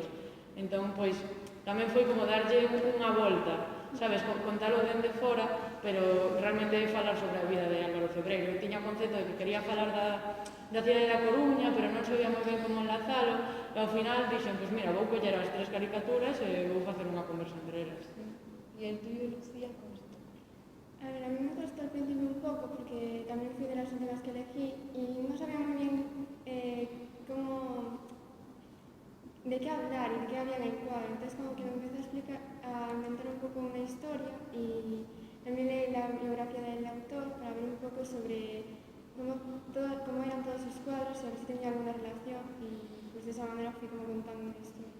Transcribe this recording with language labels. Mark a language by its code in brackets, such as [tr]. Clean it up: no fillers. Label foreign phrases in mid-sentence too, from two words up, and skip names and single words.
[gl] Entón, pois, tamén foi como darlle unha volta, sabes, contalo dende fora, pero realmente falar sobre a vida de Álvaro Cebreiro. Eu tiña o concepto de que quería falar da cidade da Coruña, pero non sabía moi ben como enlazalo, e ao final dixen, pois mira, vou coller as 3 caricaturas e vou facer unha conversa entre elas. [es] E el tuyo, Lucía, como está? A ver, a mí me costó al principio un poco porque también fui de las últimas que elegí y no sabía muy bien de qué hablar y de qué había en el cuadro. Entonces como que me empecé a inventar un poco una historia y también leí la biografía del autor para ver un poco sobre cómo eran todos sus cuadros y a ver si tenía alguna relación y pues de esa manera fui como contando una historia.